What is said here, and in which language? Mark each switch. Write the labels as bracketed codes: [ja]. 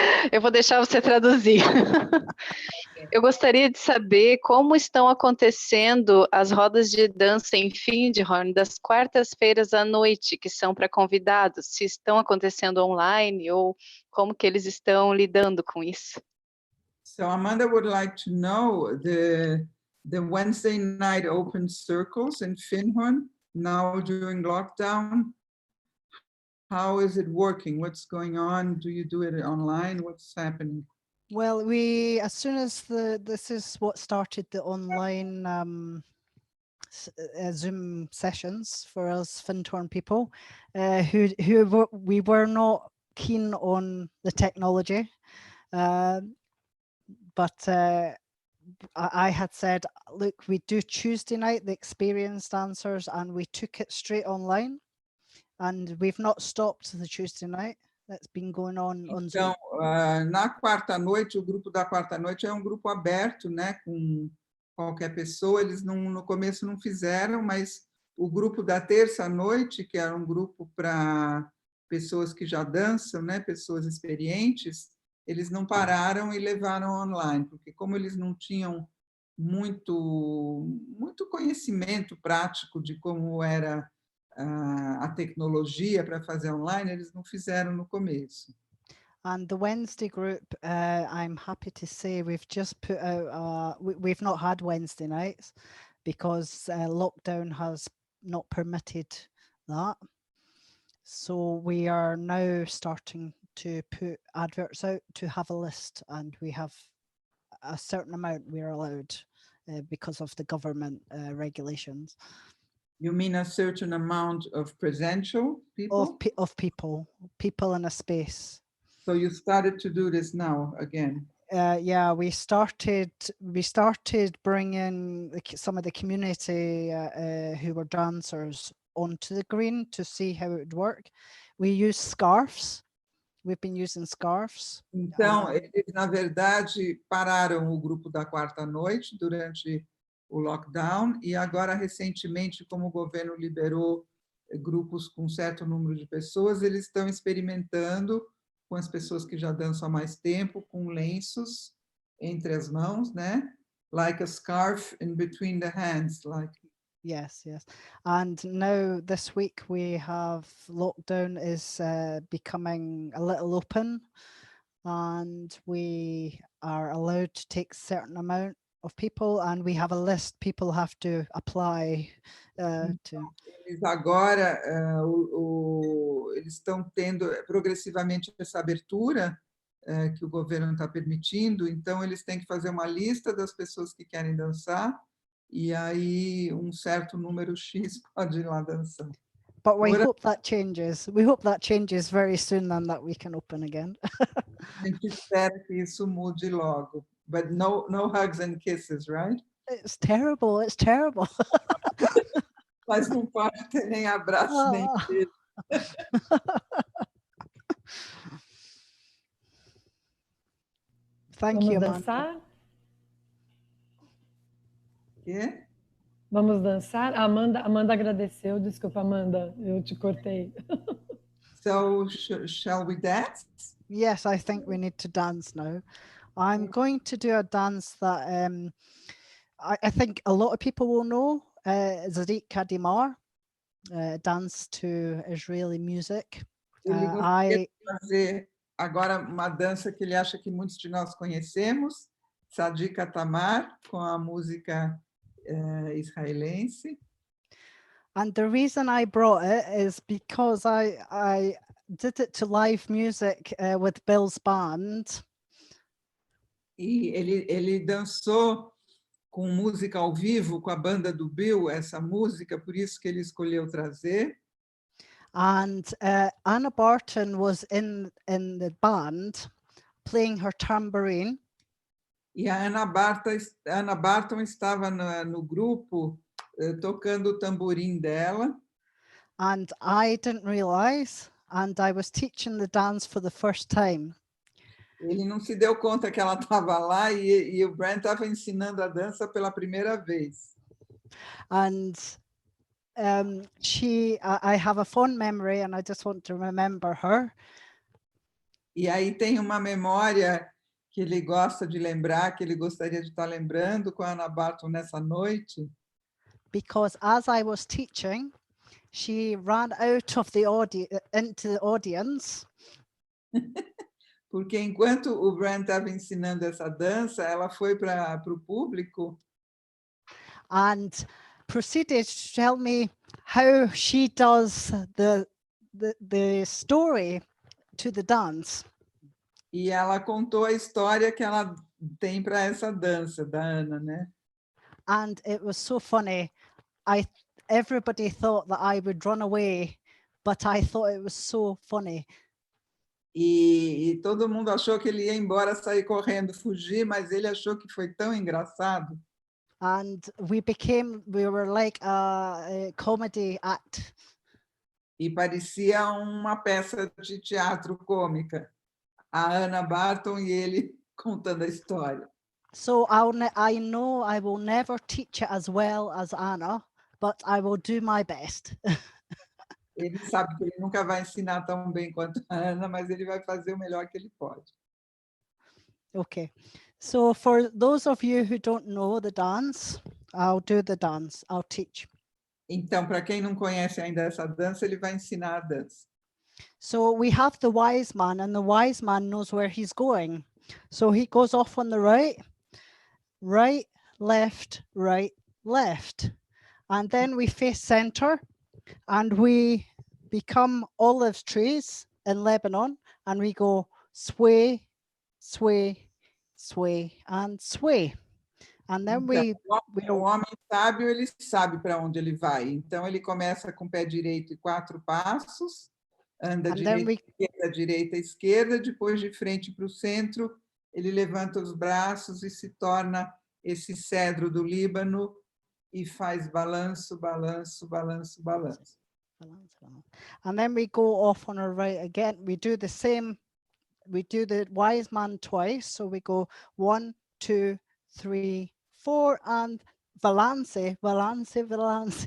[pt] eu vou deixar você traduzir. Eu gostaria de saber como estão acontecendo as rodas de dança em Findhorn das quartas-feiras à noite, que são para convidados, se estão acontecendo online ou como que eles estão lidando com isso. [en] So Amanda would like to know the Wednesday night open circles in Findhorn now during lockdown. How is it working? What's going on? Do you do it online? What's happening? Well, as soon as this is what started the online Zoom sessions for us Findhorn people, we were not keen on the technology, but I had said, look, we do Tuesday night, the experienced dancers, and we took it straight online. And we've not stopped the Tuesday night. That's been going on Zoom. [pt] Então, na quarta-noite, o grupo da quarta-noite é um grupo aberto, né, com qualquer pessoa. Eles no começo não fizeram, mas o grupo da terça-noite, que era um grupo para pessoas que já dançam, né, pessoas experientes, eles não pararam e levaram online, porque como eles não tinham muito conhecimento prático de como era a tecnologia para fazer online, eles não fizeram no começo. [en] And the Wednesday group, I'm happy to say we've just put out, we've not had Wednesday nights because lockdown has not permitted that. So we are now starting to put adverts out to have a list, and we have a certain amount we're allowed because of the government regulations. You mean a certain amount of presential people? Of people in a space. So you started to do this now again? Yeah, we started bringing some of the community who were dancers onto the green to see how it would work. We use scarves. We've been using scarves. [pt] Então, eles, na verdade, pararam o grupo da quarta-noite durante o lockdown, e agora, recentemente, como o governo liberou grupos com certo número de pessoas, eles estão experimentando com as pessoas que já dançam há mais tempo, com lenços entre as mãos, né? [en] Like a scarf in between the hands, like. Yes. And now this week we have lockdown is becoming a little open. and we are allowed to take certain amount of people, and we have a list people have to apply to. [pt] Eles agora eles estão tendo progressivamente essa abertura que o governo está permitindo, então eles têm que fazer uma lista das pessoas que querem dançar e aí um certo número X pode ir lá dançar. [en] But we hope that changes. We hope that changes very soon and that we can open again. [pt] A gente espera que isso mude logo. [en] But no hugs and kisses, right? It's terrible. It's terrible. [pt] Mas não pode ter nem abraço, nem beijo. [en] Thank you, [pt] Vamos [en] Amanda. [pt] dançar? Quê? Vamos dançar? Amanda agradeceu. Desculpa, Amanda, eu te cortei. [en] So, shall we dance? Yes, I think we need to dance now. I'm going to do a dance that I think a lot of people will know. Zadik Kadimar, dance to Israeli music. [pt] Ele gostaria de fazer agora uma dança que ele acha que muitos de nós conhecemos, Sadik Tamar, com a música israelense. [en] And the reason I brought it is because I did it to live music with Bill's band. [pt] E ele dançou com música ao vivo com a banda do Bill, essa música, por isso que ele escolheu trazer. [en] And Anna Barton was in the band playing her tambourine. [pt] E a Anna Barton estava no grupo tocando o tamborim dela. [en] And I didn't realize, and I was teaching the dance for the first time. [pt] Ele não se deu conta que ela estava lá e o Brant estava ensinando a dança pela primeira vez. [en] And I have a fond memory, and I just want to remember her. [pt] E aí tem uma memória que ele gosta de lembrar, que ele gostaria de estar lembrando com a Anna Barton nessa noite. [en] Because as I was teaching, she ran out of the into the audience. [pt] Porque enquanto o Brant estava ensinando essa dança, ela foi para o público. [en] And proceeded to tell me how she does the story to the dance. [pt] E ela contou a história que ela tem para essa dança da Ana, né? [en] And it was so funny. Everybody thought that I would run away, but I thought it was so funny. [pt] E todo mundo achou que ele ia embora, sair correndo, fugir, mas ele achou que foi tão engraçado. [en] And we were like a comedy act. [pt] E parecia uma peça de teatro cômica. A Anna Barton e ele contando a história. [en] So I know I will never teach it as well as Anna, but I will do my best. [pt] Ele sabe que ele nunca vai ensinar tão bem quanto a Ana, mas ele vai fazer o melhor que ele pode. [en] Okay. So for those of you who don't know the dance, I'll do the dance. I'll teach. [pt] Então, para quem não conhece ainda essa dança, ele vai ensinar a dança. [en] So we have the wise man, and the wise man knows where he's going. So he goes off on the right, left, right, left. And then we face center, and we become olive trees in Lebanon, and we go sway, sway, sway, and sway. And then [pt] o homem sábio, ele sabe para onde ele vai. Então, ele começa com o pé direito e 4 passos, anda direita, esquerda, depois de frente para o centro, ele levanta os braços e se torna esse cedro do Líbano e faz balanço, balanço, balanço, balanço. [en] And then we go off on our right again. We do the same. We do the wise man twice. So we go 1, 2, 3, 4, and balance, balance, balance.